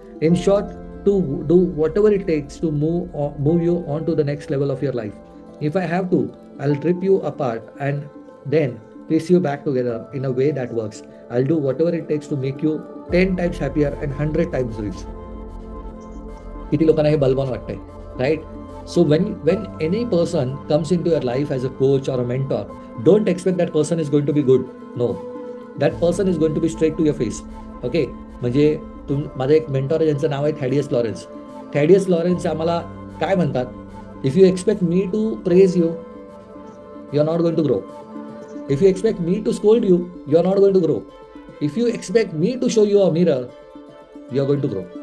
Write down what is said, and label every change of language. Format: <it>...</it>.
<en>In short, to do whatever it takes to move you on to the next level of your life. If I have to, I'll rip you apart and then piece you back together in a way that works. I'll do whatever it takes to make you 10 times happier and 100 times rich.</en> <mr>किती लोकांना हे बलवान वाटतंय, right?</mr> <en>So when any person comes into your life as a coach or a mentor, don't expect that person is going to be good. No, that person is going to be straight to your face. Okay?</en> <mr>म्हणजे माझा एक mentor आहे ज्यांचं नाव आहे थॅडियस Lawrence. थॅडियस Lawrence आम्हाला काय म्हणतात?</mr> <en>If you expect me to praise you, you are not going to grow. If you expect me to scold you, you are not going to grow. If you expect me to show you a mirror, you are going to grow.</en>